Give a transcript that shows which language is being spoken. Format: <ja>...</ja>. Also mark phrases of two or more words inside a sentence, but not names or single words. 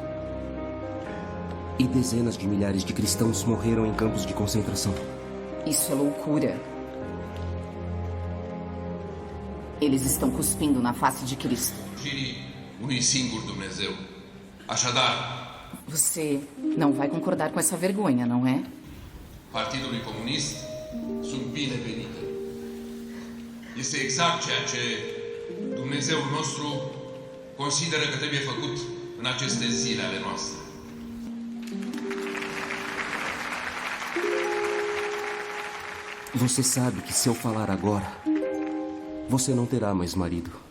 <pt>E dezenas de milhares de cristãos morreram em campos de concentração. Isso é loucura. Eles estão cuspindo na face de Cristo. Você não vai concordar com essa vergonha, não é?</pt> <ro>Partidului Comunist sunt binevenite. Este exact ceea ce Dumnezeul nostru consideră că trebuie făcut în aceste zile ale noastre.</ro> <pt>Você sabe que se eu falar agora, você não terá mais marido.</pt>